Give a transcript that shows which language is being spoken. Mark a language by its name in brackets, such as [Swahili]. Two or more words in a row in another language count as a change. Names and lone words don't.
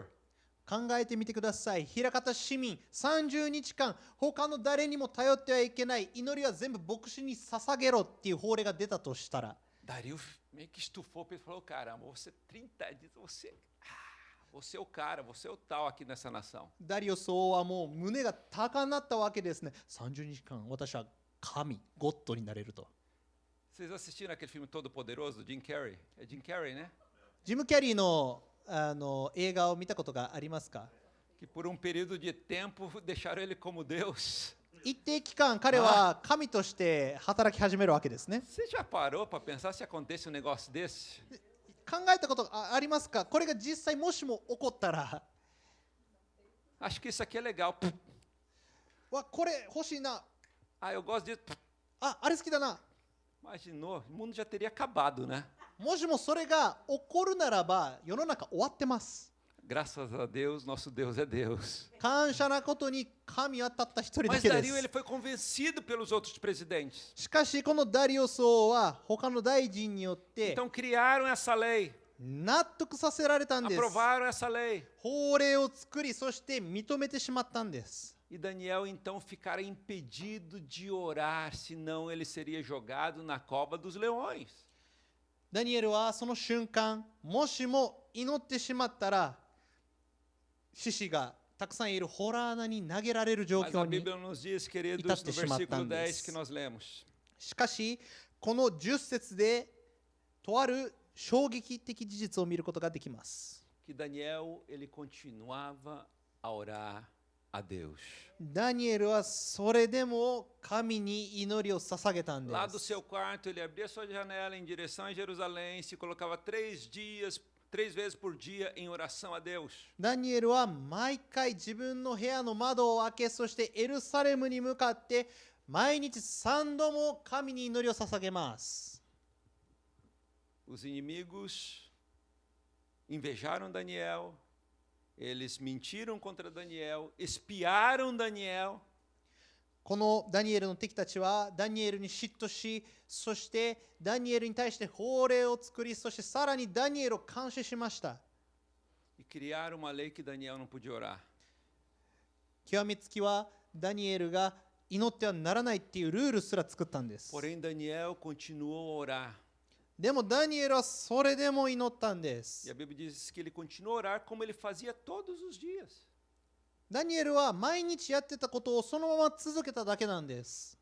[Japanese] 考えてみてください。枚方市民30日間他の誰にも頼ってはいけない、祈りは全部牧師に捧げろっていう法令が出たとしたら、 [Portuguese] Dario meio que estufou e falou: caramba, você 30 dias, você é o cara, você é o tal aqui nessa nação. [Japanese] ダリオス王はもう胸が高鳴ったわけですね。30日間私は神ゴッドになれると。 [Portuguese] Vocês assistiram aquele filme Todo Poderoso do Jim Carrey? É Jim Carrey, né? [Japanese] ジム・キャリーの映画を見たことがありますか？ [Portuguese] Que por um período de tempo deixaram ele como Deus. [Japanese] 一定期間彼は神として働き始めるわけですね。 [Portuguese] Você já parou para pensar se acontece um negócio desse? [Japanese] 考えたことありますか？これが実際もしも起こったら、 [Portuguese] Acho que isso aqui é legal. [Japanese] わこれ欲しいな、 [Portuguese] Ah, eu gosto disso. [Japanese] あれ好きだな。 [Portuguese] Imaginou? O mundo já teria acabado, né? [Japanese] もしもそれが起こるならば世の中終わってます。 [Portuguese] Graças a Deus, nosso Deus é Deus. [Japanese] 感謝なことに神はたった一人だ [Portuguese] Mas [Japanese] けで [Portuguese] Dario [Japanese] す [Portuguese] ele。foi convencido pelos outros presidentes. [Japanese] しかしこのダリオス王は他の大臣によって [Portuguese] Então criaram essa lei, [Japanese] 納得させられたんです。 [Portuguese] aprovaram essa lei. [Japanese] 法令を作り、そして認めてしまったんです。 [Portuguese] E Daniel então ficara impedido de orar, senão ele seria jogado na cova dos leões. [Japanese] ダニエルはその瞬間、もしも祈ってしまったら、獅子がたくさんいるホラー穴に投げられる状 [Portuguese] Mas [Japanese] 況 [Portuguese] a [Japanese] に。 [Portuguese] Bíblia nos diz, queridos, [Japanese] Itatte [Portuguese] no [Japanese] shimatta [Portuguese] versículo [Japanese] ん [Portuguese] 10 [Japanese] です。 [Portuguese] que nós lemos, [Japanese] しかし、この10節で、とある衝撃的事実を見ることができます。 [Portuguese] que Daniel ele continuava a orar a Deus. [Japanese] ダニエルはそれでも神に祈りを捧げたんで [Portuguese] Lá do [Japanese] す。 [Portuguese] seu quarto, ele abria sua janela em direção a Jerusalém, se colocava 3 vezes por dia em oração a Deus. [Japanese] ダニエルは毎回自分の部屋の窓を開け、そしてエルサレムに向かって毎日3度も神に祈りを捧げます。 [Portuguese] Os inimigos invejaram Daniel, eles mentiram contra Daniel, espiaram Daniel. [Japanese] このダニエルの敵たちはダニエルに嫉妬し、そしてダニエルに対して法令を作り、そしてさらにダニエルを監視しました。 [Portuguese] E criaram uma lei que Daniel não podia orar. [Japanese] 極めつきはダニエルが祈ってはならないっていうルールすら作ったんです。 [Portuguese] Porém, Daniel continuou a orar. [Japanese] でもダニエルはそれでも祈ったんで [Portuguese] E [Japanese] す [Portuguese] a。Bíblia diz que ele continuou a orar como ele fazia todos os dias. [Japanese] ダニエルは毎日やってたことをそのまま続けただけなんです。